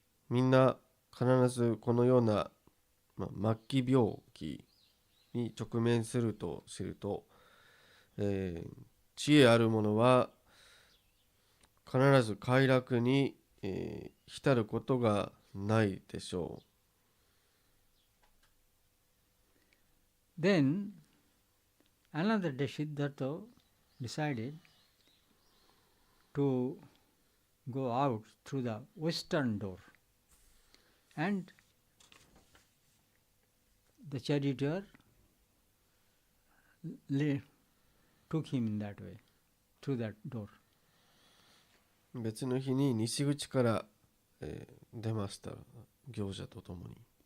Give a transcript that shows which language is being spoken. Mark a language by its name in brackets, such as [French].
[Japanese] みんな必ずこのような、末期病気に直面すると知ると、知恵ある者は必ず快楽に、浸ることがないでしょう。 [English] Then, another day Siddhartha decided to go out through the western door, and the charioteer took him in that way, through that door. [Japanese] 別の日に西口から、出ました、行者とともに。